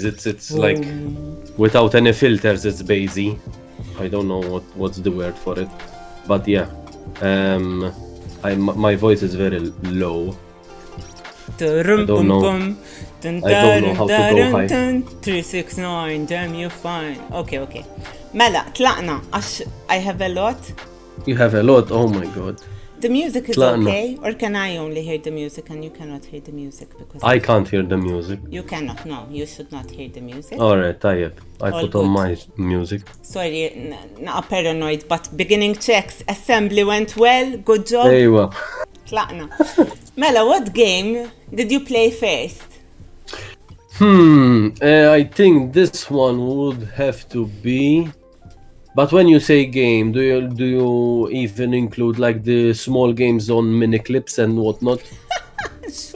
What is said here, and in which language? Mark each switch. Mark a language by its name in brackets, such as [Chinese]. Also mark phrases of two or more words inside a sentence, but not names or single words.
[English] It's like without any filters. It's bassy. I don't know what's the word for it, but yeah. My voice is very low. I don't know how to go high. 369, damn you fine. Okay. [Maltese] Mela, tlaqna, [English] I have a lot. You have a lot, oh my god. The music is okay, or can I only hear the music and you cannot hear the music? Because I can't hear the music. You cannot, no, you should not hear the music. Alright, I put on my music. Sorry, not paranoid, but beginning checks, assembly went well, good job. Aywa. Tlaqna. Mela, what game did you play first? I think this one would have to be. But when you say game, do you even include like the small games on mini clips and whatnot? Sure.